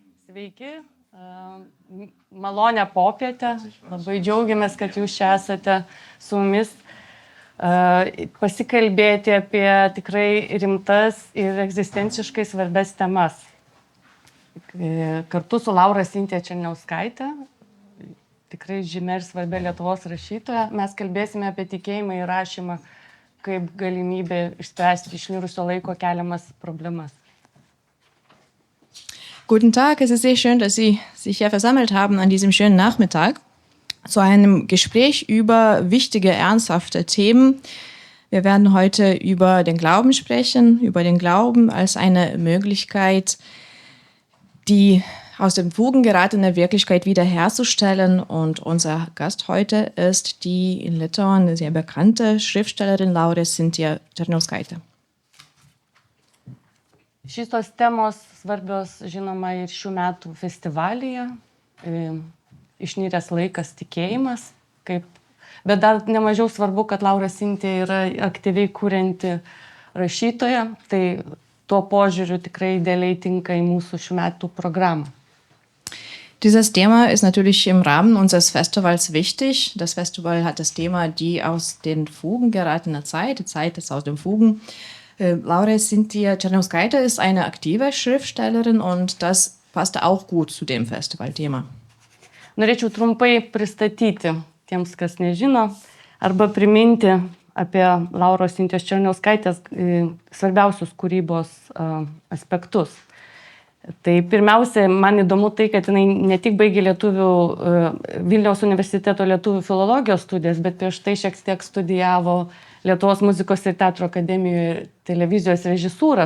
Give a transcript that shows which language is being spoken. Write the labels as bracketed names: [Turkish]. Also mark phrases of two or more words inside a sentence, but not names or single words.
[Lithuanian] Sveiki, malonę popietę, labai džiaugiamės, kad jūs čia esate su mumis pasikalbėti apie tikrai rimtas ir egzistenciškai svarbias temas. Kartu su Laura Sintija Černiauskaitė, tikrai žymia ir svarbia Lietuvos rašytoja, mes kalbėsime apie tikėjimą ir rašymą kaip galimybę išspręsti išmirusio laiko keliamas problemas. [German] Guten Tag, es ist sehr schön, dass Sie sich hier versammelt haben an diesem schönen Nachmittag zu einem Gespräch über wichtige, ernsthafte Themen. Wir werden heute über den Glauben sprechen, über den Glauben als eine Möglichkeit, die aus den Fugen geratene Wirklichkeit wiederherzustellen. Und unser Gast heute ist die in Litauen sehr bekannte Schriftstellerin Laura Sintija Černiauskaitė. [Lithuanian] Šitos temos svarbios, žinoma, ir šių metų festivalyje, Išnyręs laikas tikėjimas, bet dar nemažiau svarbu, kad Laura Sintija yra aktyviai kurianti rašytoja, tai tuo požiūriu tikrai idealiai tinka į mūsų šių metų programą. [German] Dieses Thema ist natürlich im Rahmen unseres Festivals wichtig. Das Festival hat das Thema die aus den Fugen geratene Zeit, die Zeit ist aus den Fugen. Laura Sintija Černiauskaitė ist eine aktive Schriftstellerin und das passte auch gut zu dem Festivalthema. [Lithuanian] Norėčiau trumpai pristatyti tiems, kas nežino, arba priminti apie Lauros Sintijos Černiauskaitės svarbiausius kūrybos aspektus. Tai pirmiausia, man įdomu tai, kad jinai ne tik baigė Vilniaus universiteto lietuvių filologijos studijas, bet prieš tai šiek tiek studijavo Lietuvos muzikos ir teatro akademijoje televizijos režisūrą.